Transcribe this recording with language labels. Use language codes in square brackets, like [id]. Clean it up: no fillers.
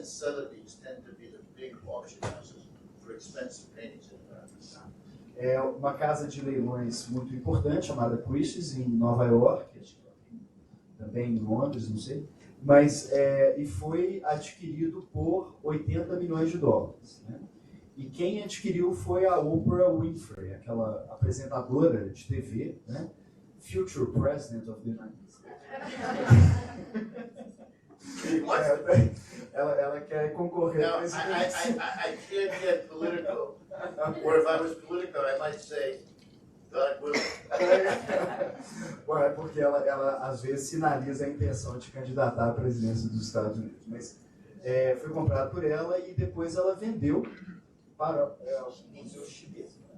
[en] and Sotheby's tend to be the big auction houses for expensive paintings in America. [pt] É uma casa de leilões muito importante, chamada Christie's, em Nova York, também em Londres, não sei, mas e foi adquirido por $80 milhões. Né? E quem adquiriu foi a Oprah Winfrey, aquela apresentadora de TV, né? [en] Future President of the United States. [pt] Ela quer concorrer [en] Now, [pt] à presidência. [en] I can't get political. Or if I was political, I might say, God willing. [pt] Bom, é porque ela às vezes sinaliza a intenção de candidatar à presidência dos Estados Unidos. Mas foi comprado por ela e depois ela vendeu para o Museu Chinês.